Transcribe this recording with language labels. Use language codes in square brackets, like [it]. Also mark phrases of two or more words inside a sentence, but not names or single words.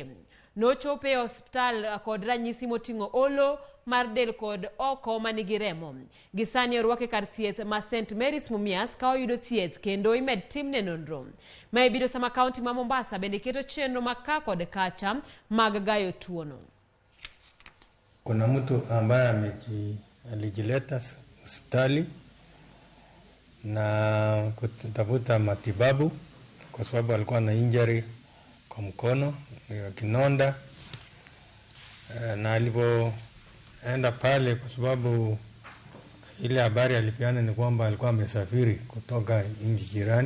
[luo] Nochope e hospital kod ranyisi moting'o olo mar del kod oko manigi remo. Gisani orwake kar thieth ma St. Mary's Mumias ka oyudo thieth kendo imed timne nonro. Ma ibiro sama kaunti ma Mombasa bende keto chenro maka kod kacha mag gayo tuono. [sw] Kuna mtu ambaye alijileta hospitali na kutafuta matibabu kwa sababu alikuwa na injury kwa mkono ya kinonda, na alipoenda pale kwa sababu ile habari alipeana ni kwamba alikuwa amesafiri kutoka nchi jirani.